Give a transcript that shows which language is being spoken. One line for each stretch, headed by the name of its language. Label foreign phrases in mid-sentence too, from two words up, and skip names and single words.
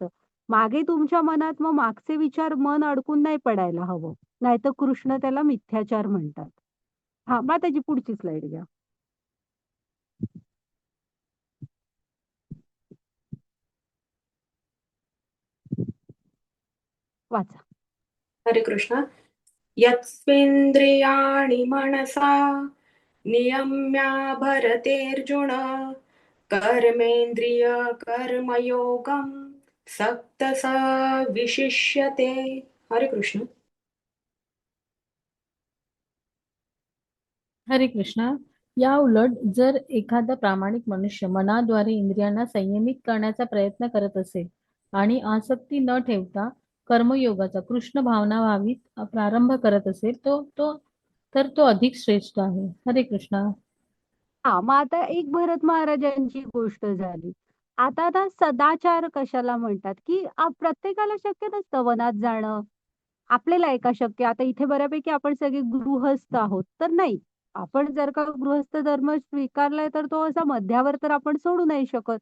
Marathi: मागे तुमच्या मनात मग मागचे विचार मन अडकून नाही पडायला हवं. नाहीतर कृष्ण त्याला मिथ्याचार म्हणतात. हां, मग त्याची पुढची स्लाईड घ्या. वाचा. हरे कृष्ण.
Sanskrit: यत्स्वेन्द्रियाणि मनसा नियम्याभरतेऽर्जुन कर्मेन्द्रिय कर्मयोगं सक्तस विशिष्यते.
Marathi: हरे कृष्ण. हरे कृष्णा. या उलट जर एखादा प्रामाणिक मनुष्य मनाद्वारे इंद्रियांना संयमित करण्याचा प्रयत्न करत असेल आणि आसक्ती न ठेवता कर्मयोगाचा कृष्ण भावना भावीत प्रारंभ करत असेल तर तो अधिक श्रेष्ठ आहे. हरे कृष्णा. हां, मग आता एक भरत महाराजांची गोष्ट झाली. आता ना सदाचार कशाला म्हणतात, की प्रत्येकाला शक्य नसतं वनात जाणं. आपल्याला आहे का शक्य? आता इथे बऱ्यापैकी आपण सगळे गृहस्थ आहोत, तर नाही. आपण जर का गृहस्थ धर्म स्वीकारलाय, तर तो असा मध्यावर तर आपण सोडू नाही शकत.